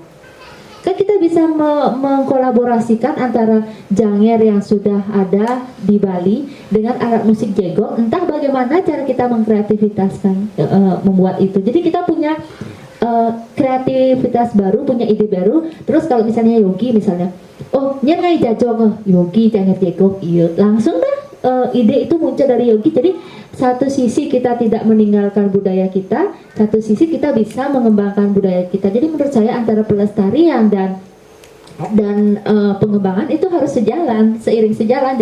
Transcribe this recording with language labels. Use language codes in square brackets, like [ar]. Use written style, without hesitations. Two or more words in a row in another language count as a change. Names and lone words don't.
[id] Kan kita bisa mengkolaborasikan antara janger yang sudah ada di Bali dengan alat musik jegok. Entah bagaimana cara kita mengkreativitaskan membuat itu. Jadi kita punya kreativitas baru, punya ide baru. Terus kalau misalnya Yogi misalnya, [ban] oh nyengai jajok Yogi janger jegok, [id] iya langsung dah ide itu muncul dari Yogi. Jadi satu sisi kita tidak meninggalkan budaya kita, satu sisi kita bisa mengembangkan budaya kita. Jadi menurut saya antara pelestarian dan pengembangan itu harus seiring sejalan.